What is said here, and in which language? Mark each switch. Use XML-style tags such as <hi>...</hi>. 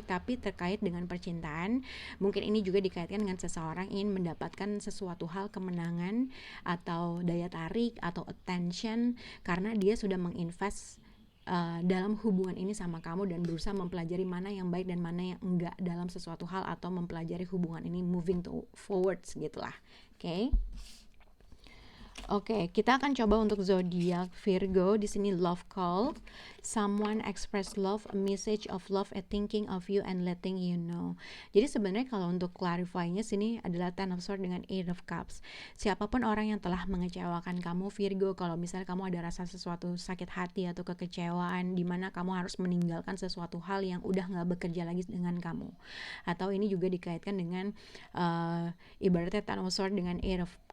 <id>Tapi terkait dengan percintaan, mungkin ini juga dikaitkan dengan seseorang ingin mendapatkan sesuatu hal, kemenangan atau daya tarik atau attention, karena dia sudah menginvest dalam hubungan ini sama kamu dan berusaha mempelajari mana yang baik dan mana yang enggak dalam sesuatu hal, atau mempelajari hubungan ini</id> <en>moving to forwards,</en> <id>gitulah. Oke, kita akan coba untuk zodiak Virgo. Di sini love call.</id> <en>Someone express love, a message of love, a thinking of you and letting you know.</en> <id>Jadi sebenarnya kalau untuk clarify-nya sini adalah Ten of Swords dengan Eight of Cups. Siapapun orang yang telah mengecewakan kamu Virgo, kalau misalnya kamu ada rasa sesuatu sakit hati atau kekecewaan, di mana kamu harus meninggalkan sesuatu hal yang udah nggak bekerja lagi dengan kamu. Atau ini juga dikaitkan dengan ibaratnya Ten of Swords dengan Eight of</id>